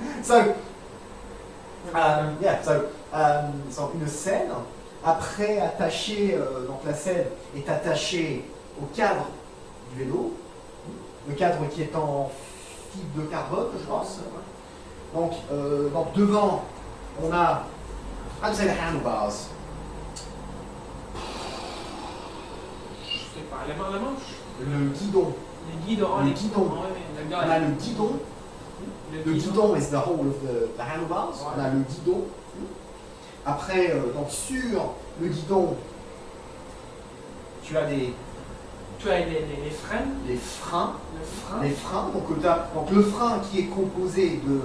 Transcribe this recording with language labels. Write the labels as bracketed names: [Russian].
[English] So, yeah, [French] so une selle, après attachée, donc la selle est attachée au cadre du vélo, le cadre qui est en fibre de carbone, je pense. Donc devant, on a, [English] how do you say the handlebars? [French] Je sais pas, la manche. Le guidon. Les guidons. Le guidon. Ouais, On a le guidon. [English] Le guidon is the whole of the handlebars. [French] Ouais. On a le guidon. Après, donc sur le guidon, tu as Tu as les freins. les freins. Le frein. Les freins. Donc le frein qui est composé de.